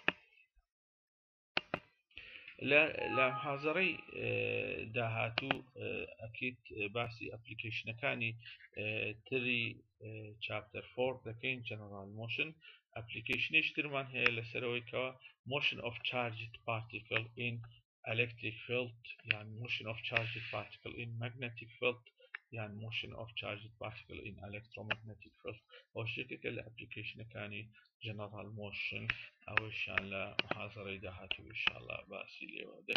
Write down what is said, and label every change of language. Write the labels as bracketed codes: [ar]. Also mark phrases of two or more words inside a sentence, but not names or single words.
[ckb] لە محاضەڕەی داهاتوو ئەکیت باسی ئەپلیکیشنەکانی تری چاپتەر 4 دەکەین [en] general motion [ckb] ئەپلیکیشنێش ترمان هەیە لەسەرەوەی کەوە [en] motion of charged particle in electric field [ckb] یان [en] motion of charged particle in magnetic field [ckb] یان [en] motion of charged particle in electromagnetic field [ckb] ئەو شتێکێکە لە ئەپلیکیشنەکانی [en] general motion [ckb] ئەوەشیان لە محاضەڕەی داهاتوو ئینشاءالله باسی لێوە دەکەین